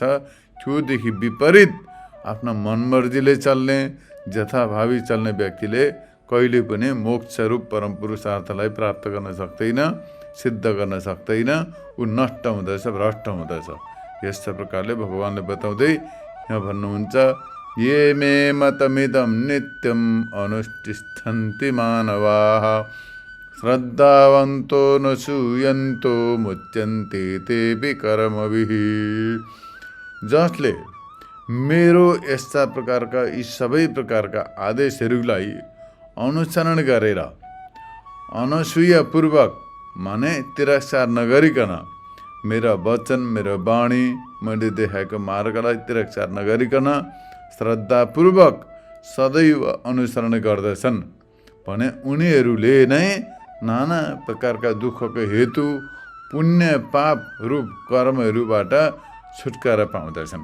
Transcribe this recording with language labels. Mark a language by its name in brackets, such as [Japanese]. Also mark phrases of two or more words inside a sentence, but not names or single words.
[Nepali] त्योदेखि विपरीत आफ्ना मनमर्जीले चल्ने, जथाभावी चल्ने व्यक्तिले कहिले पनि मोक्ष रूप परम पुरुषार्थलाई प्राप्त गर्न सक्दैन, सिद्ध गर्न सक्दैन। ऊ नष्ट हुँदछ, भ्रष्ट हुँदछ। यस्तो प्रकारले भगवानले बताउँदै यहाँ भन्नुहुन्छ [Sanskrit] ये मे मतमिदं नित्यम् अनुष्ठिष्ठन्ति मानवाः श्रद्धावन्तो न सूयन्तो मुच्यन्ते तेऽपि कर्मभिः। [Nepali] जसले मेरो यस्ता प्रकारका यी सबै प्रकारका आदेशहरूलाई अनुसरण गरेर अनसूयापूर्वक माने तिरस्कार नगरिकन मेरा वचन मेरो वाणी मैले देखाएको मार्गलाई तिरस्कार नगरिकन श्रद्धापूर्वक सदैव अनुसरण गर्दछन् भने उनीहरूले नै नाना प्रकारका दुःखको हेतु पुण्य पाप रूप कर्महरूबाट छुटकारा पाउँदछन्।